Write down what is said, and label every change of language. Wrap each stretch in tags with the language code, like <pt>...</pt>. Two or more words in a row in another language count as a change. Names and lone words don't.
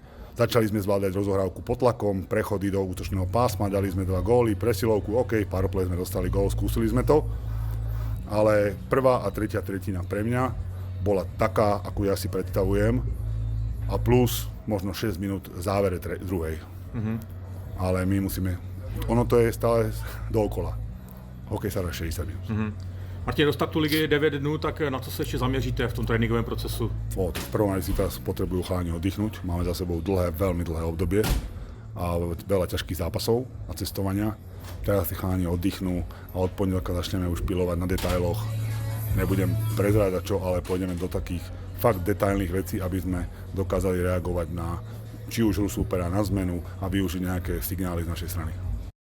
<sk>Začali sme zvládať rozohrávku pod tlakom, prechody do útočného pásma, dali sme 2 góly, presilovku, OK, powerplay sme dostali gól, skúsili sme to, ale prvá a tretia tretina pre mňa bola taká, akú ja si predstavujem, a plus možno 6 minút v závere druhej. Ale my musíme, ono to je stále dookola. Hokej sa dá 60 minút.</sk> <cs>Martin, do startu ligy 9 dnů, tak na co se ještě zaměříte v tom tréninkovém procesu?</cs> <sk>V prvom rade si teraz potrebujú chalani oddychnúť. Máme za sebou veľmi dlhé obdobie a veľa ťažkých zápasov a cestovania. Teraz si chalani oddychnú a od pondelka začneme už pilovať na detailoch. Nebudem prezrádať čo, ale pôjdeme do takých fakt detailných vecí, aby sme dokázali reagovať na či už hru súpera, na zmenu a využiť nejaké signály z našej strany.</sk>